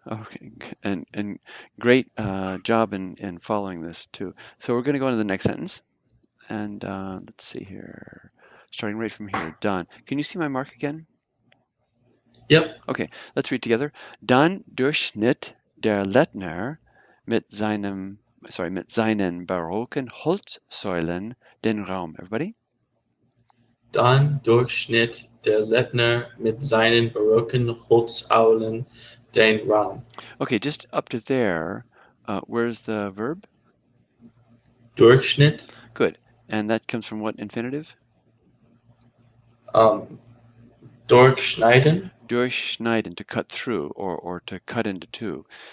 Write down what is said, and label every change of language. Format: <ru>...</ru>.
<en>Okay, and great job in following this too. So we're going to go into the next sentence, and let's see here. Starting right from here. Done. Can you see my mark again? Yep. Okay, let's read together.</en> <de>Dann durchschnitt der Lettner mit seinen barocken Holzsäulen den Raum.</de> <en>Everybody?</en> <de>Dann durchschnitt der Lettner mit seinen barocken Holzsäulen den Raum.</de> <en>Okay, just up to there, where's the verb?</en> <de>Durchschnitt.</de> <en>Good. And that comes from what infinitive?</en> <de>Durchschneiden.</de> <en>Durchschneiden, to cut through, or to cut into two.</en>